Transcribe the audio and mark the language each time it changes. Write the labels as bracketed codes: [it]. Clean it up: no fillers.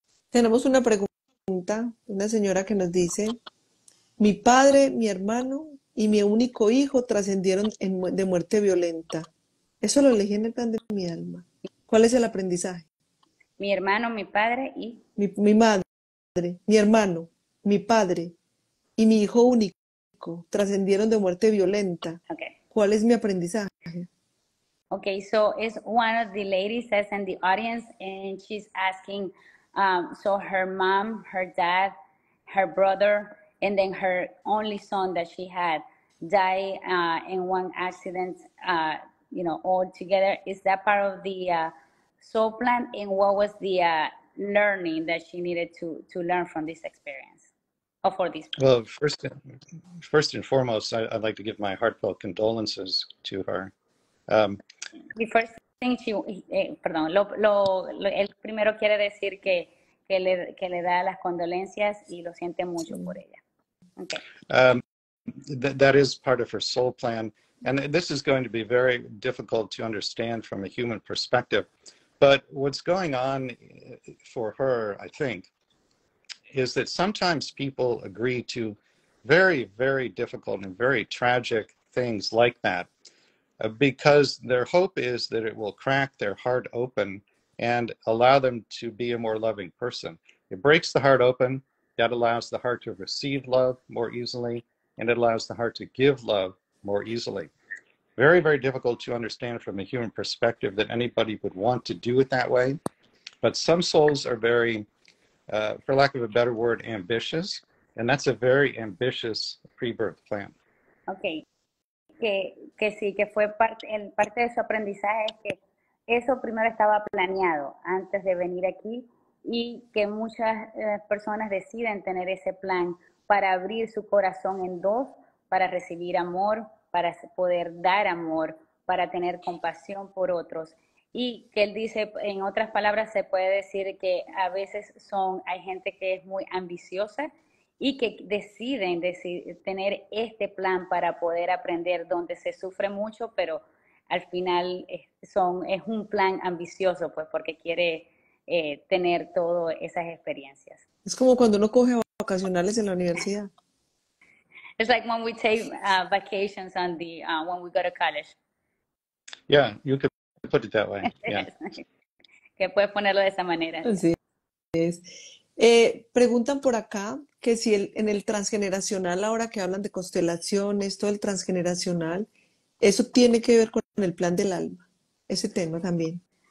[es] Tenemos una pregunta, una señora que nos dice, mi padre, mi hermano y mi único hijo trascendieron de muerte violenta. Eso lo elegí en el plan de mi alma. ¿Cuál es el aprendizaje? Mi hermano, mi padre y... Mi madre, mi hermano, mi padre y mi hijo único trascendieron de muerte violenta. [en] Okay. [es] ¿Cuál es mi aprendizaje? [en] Okay, so it's one of the ladies that's in the audience, and she's asking, so her mom, her dad, her brother, and then her only son that she had died in one accident, all together. Is that part of the soul plan? And what was the learning that she needed to learn from this experience? for this plan? Well, first and foremost, I'd like to give my heartfelt condolences to her. The first thing [es] perdón, él primero quiere decir que le da las condolencias y lo siente mucho por ella. [en] Okay. That is part of her soul plan. And this is going to be very difficult to understand from a human perspective. But what's going on for her, I think, is that sometimes people agree to very, very difficult and very tragic things like that because their hope is that it will crack their heart open and allow them to be a more loving person. It breaks the heart open. That allows the heart to receive love more easily, and it allows the heart to give love more easily. Very, very difficult to understand from a human perspective that anybody would want to do it that way. But some souls are very, for lack of a better word, ambitious. And that's a very ambitious pre-birth plan. Okay. [es] Que sí, que fue parte de su aprendizaje es que eso primero estaba planeado antes de venir aquí y que muchas personas deciden tener ese plan para abrir su corazón en dos, para recibir amor, para poder dar amor, para tener compasión por otros. Y que él dice, en otras palabras, se puede decir que a veces hay gente que es muy ambiciosa y que deciden tener este plan para poder aprender donde se sufre mucho, pero al final es un plan ambicioso, pues porque quiere tener todas esas experiencias. Es como cuando uno coge vacacionales en la universidad. [en] It's like when we take vacations when we go to college. Yeah, you could put it that way. Yeah. [es] Que puedes ponerlo de esa manera. Así es. Preguntan por acá que si en el transgeneracional, ahora que hablan de constelaciones, todo el transgeneracional, eso tiene que ver con el plan del alma, ese tema también.